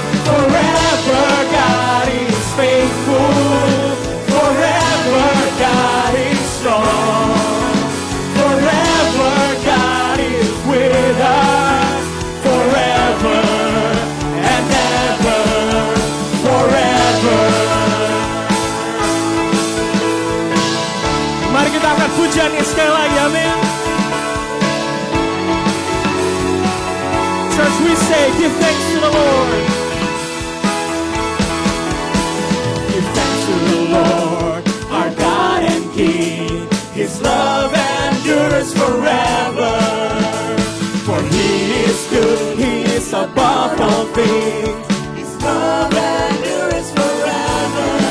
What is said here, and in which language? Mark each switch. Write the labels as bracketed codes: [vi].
[en] forever God is faithful, forever God is strong, forever God is with us, forever and ever, forever. [id] Mari kita angkat pujiannya sekali lagi, amin. [en] Church, we say, give thanks to the Lord. Give thanks to the Lord, our God and King. His love endures forever. For He is good, He is above all things. His love endures forever.